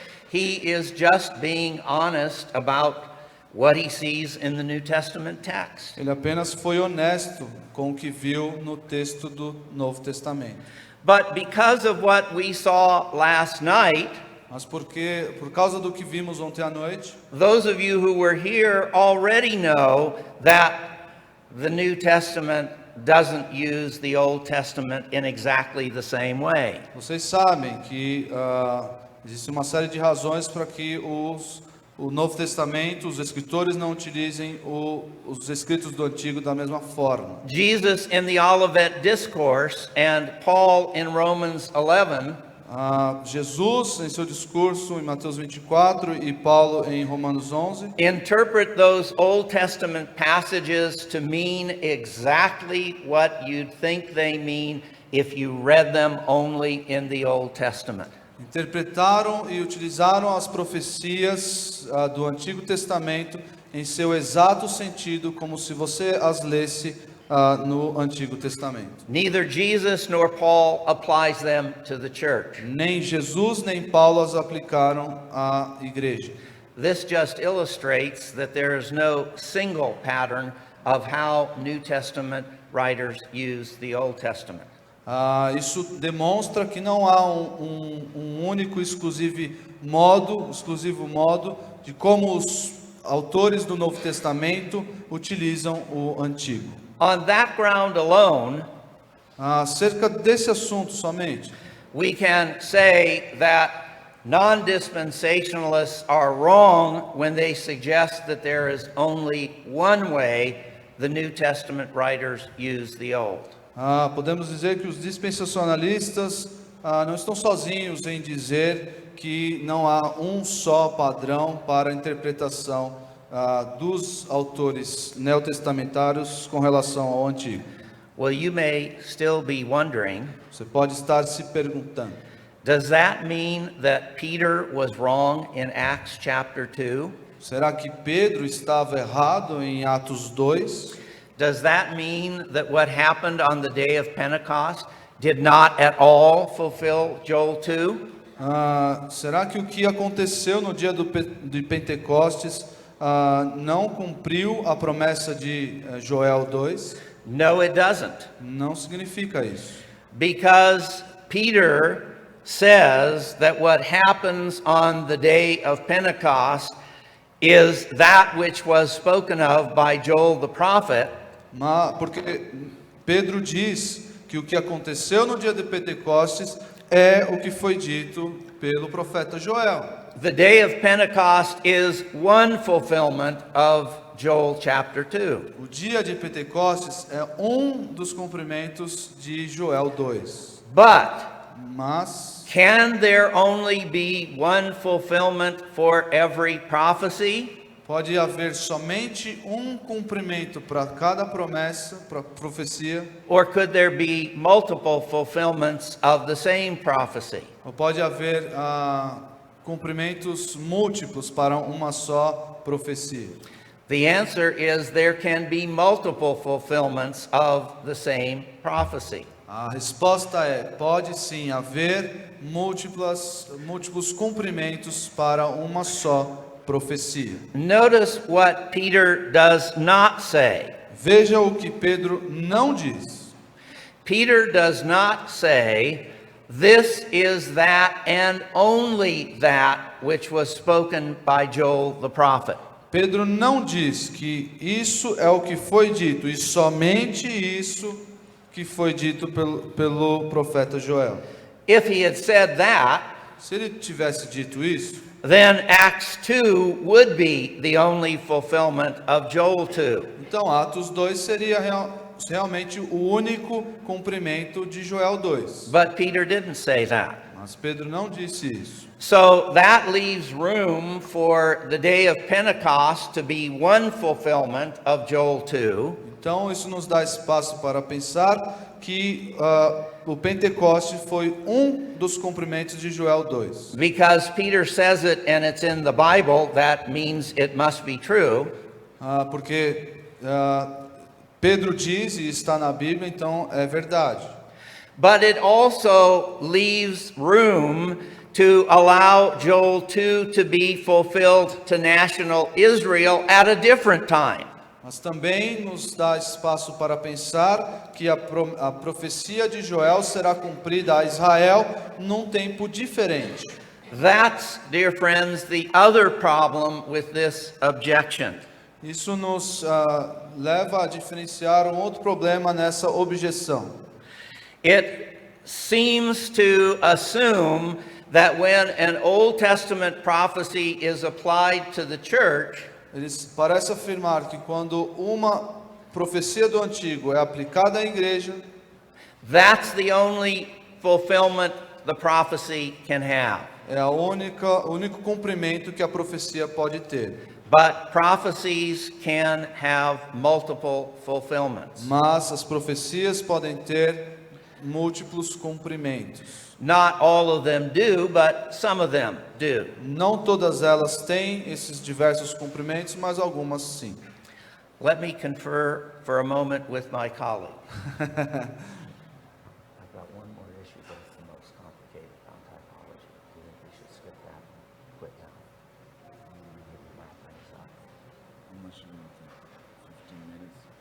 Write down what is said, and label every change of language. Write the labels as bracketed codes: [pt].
[en] He is just being honest about what he sees in the New Testament text. [pt] Ele apenas foi honesto com o que viu no texto do Novo Testamento. [en] But because of what we saw last night, [pt] Mas por causa do que vimos ontem à noite, [en] those of you who were here already know that the New Testament doesn't use the Old Testament in exactly the same way. [pt] vocês sabem que existe uma série de razões para que o Novo Testamento, os escritores não utilizem os escritos do Antigo da mesma forma. [en] Jesus in the Olivet Discourse and Paul in Romans 11 [pt] Jesus em seu discurso em Mateus 24 e Paulo em Romanos 11 [en] interpret those Old Testament passages to mean exactly what you'd think they mean if you read them only in the Old Testament. [pt] interpretaram e utilizaram as profecias do Antigo Testamento em seu exato sentido, como se você as lesse no Antigo Testamento. [en] Neither Jesus nor Paul applies them to the church. [pt] Nem Jesus nem Paulo as aplicaram à igreja. [en] This just illustrates that there is no single pattern of how New Testament writers use the Old Testament. [pt] Isso demonstra que não há um único exclusivo modo de como os autores do Novo Testamento utilizam o Antigo. [en] On that ground alone, [pt] Acerca desse assunto somente, [en] we can say that non-dispensationalists are wrong when they suggest that there is only one way the New Testament writers use the Old. [pt] podemos dizer que os dispensacionalistas não estão sozinhos em dizer que não há um só padrão para a interpretação dos autores neotestamentários com relação ao Antigo. [en] Well, you may still be wondering, [pt] Você pode estar se perguntando, [en] does that mean that Peter was wrong in Acts chapter 2? [pt] será que Pedro estava errado em Atos 2? [en] Does that mean that what happened on the day of Pentecost did not at all fulfill Joel 2? [pt] Será que o que aconteceu no dia de Pentecostes não cumpriu a promessa de Joel 2? [en] No, it doesn't. [pt] Não significa isso. [en] Because Peter says that what happens on the day of Pentecost is that which was spoken of by Joel the prophet. [pt] Porque Pedro diz que o que aconteceu no dia de Pentecostes é o que foi dito pelo profeta Joel. [en] The day of Pentecost is one fulfillment of Joel chapter 2. [pt] O dia de Pentecostes é um dos cumprimentos de Joel 2. [en] But [pt] Mas [en] can there only be one fulfillment for every prophecy? [pt] pode haver somente um cumprimento para cada promessa, para profecia, [en] Or could there be multiple fulfillments of the same prophecy? [pt] ou pode haver cumprimentos múltiplos para uma só profecia? [en] The answer is there can be multiple fulfillments of the same prophecy. [pt] A resposta é: pode sim haver múltiplos cumprimentos para uma só profecia. [en] Notice what Peter does not say. [pt] Veja o que Pedro não diz. [en] Peter does not say, "This is that and only that which was spoken by Joel the prophet." [pt] Pedro não diz que isso é o que foi dito e somente isso que foi dito pelo profeta Joel. [en] If he had said that, [pt] Se ele tivesse dito isso, [en] then Acts 2 would be the only fulfillment of Joel 2. [pt] então Atos 2 seria realmente o único cumprimento de Joel 2. [en] But Peter didn't say that. [pt] Mas Pedro não disse isso. [en] So that leaves room for the day of Pentecost to be one fulfillment of Joel 2. [pt] Então isso nos dá espaço para pensar que o Pentecoste foi um dos cumprimentos de Joel 2. [en] Because Peter says it and it's in the Bible, that means it must be true. [pt] Porque Pedro diz e está na Bíblia, então é verdade. [en] But it also leaves room to allow Joel 2 to be fulfilled to national Israel at a different time. [pt] Mas também nos dá espaço para pensar que a profecia de Joel será cumprida a Israel num tempo diferente. [en] That's, dear friends, the other problem with this objection. [pt] Isso nos leva a diferenciar um outro problema nessa objeção. [en] It seems to assume that when an Old Testament prophecy is applied to the church, [pt] Eles parecem afirmar que quando uma profecia do Antigo é aplicada à igreja, [en] that's the only fulfillment the prophecy can have. [pt] é o único cumprimento que a profecia pode ter. [en] But prophecies can have multiple fulfillments. [pt] Mas as profecias podem ter múltiplos cumprimentos. [en] Not all of them do, but some of them do. [pt] Não todas elas têm esses diversos cumprimentos, mas algumas sim. [en] Let me confer for a moment with my colleague. I've got one more issue, but it's the most complicated on typology. Do you think we should skip that and quit now? Maybe wrap things up How much do you think? 15 minutes?